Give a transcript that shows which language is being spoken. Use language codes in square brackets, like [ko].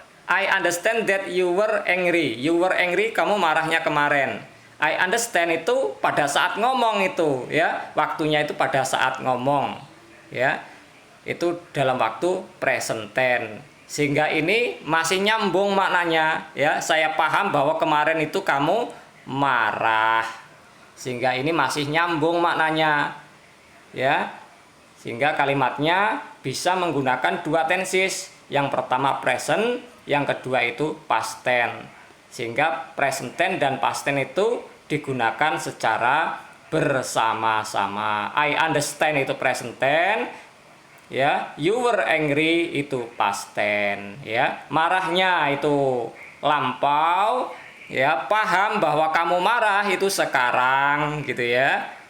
[en] I understand that you were angry. You were angry, [id] kamu marahnya kemarin. [en] I understand [id] itu pada saat ngomong itu, ya. Waktunya itu pada saat ngomong, ya. Itu dalam waktu present tense. Sehingga ini masih nyambung maknanya, ya. Saya paham bahwa kemarin itu kamu marah. Sehingga ini masih nyambung maknanya, ya. Sehingga kalimatnya bisa menggunakan dua tenses. Yang pertama present, yang kedua itu past tense. Sehingga present tense dan past tense itu digunakan secara bersama-sama. [en] I understand [id] itu present tense, ya. [en] You were angry [id] itu past tense, ya. Marahnya itu lampau, ya. Paham bahwa kamu marah itu sekarang, gitu, ya.